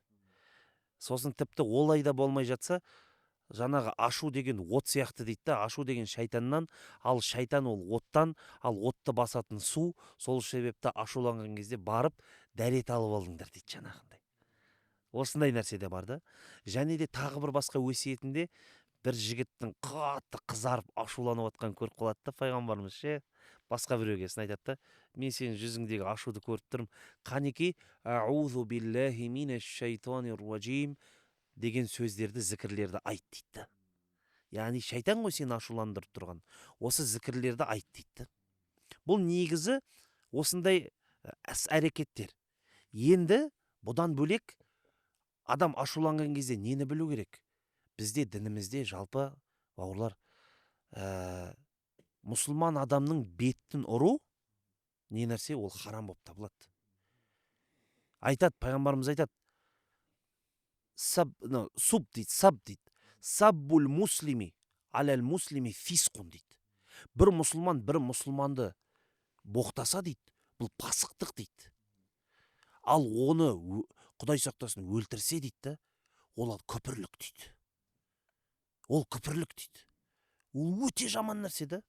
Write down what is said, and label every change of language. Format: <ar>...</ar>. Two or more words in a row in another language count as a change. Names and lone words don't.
<kk>Сосын тіпті олай да болмай жатса, жаңағы ашу деген от сияқты дейді да, ашу деген шайтаннан, ал шайтан ол оттан, ал отты басатын су, сол себепті ашуланған кезде барып дәрет алып алыңдар дейді жаңағындай. Осындай нәрсе де бар да. Және де тағы бір басқа өсиетінде бір жігіттің қатты қызарып ашуланып отқан көріп қалады да пайғамбарымыз ше. Басқа біреуге айтады да, мен сенің жүзіңдегі ашуды көріп тұрмын. Қанеки</kk> <ar>أعوذ بالله من الشيطان الرجيم</ar> <kk>деген сөздерді, зікірлерді айт дейді. Яғни шайтан ғой сені ашуландырып тұрған. Осы зікірлерді айт дейді. Бұл негізі осындай іс-әрекеттер. Енді бұдан бөлек адам ашуланған кезде нені білу керек? Бізде дінімізде жалпы бауырлар, мұсылман адамның бетін ұру не нәрсе? Ол харам болып табылады. Айтады, пайғамбарымыз айтады, саб дейді.</kk> <ar>سباب المسلم على المسلم فسوق дейді.</ar> <kk>Бір мұсылман бір мұсылманды боқтаса дейді, бұл пасықтық дейді. Ал оны Құдай сақтасын өлтірсе дейді, ол күпірлік дейді. Ол күпірлік дейді. Ол өте жаман нәрсе да.</kk>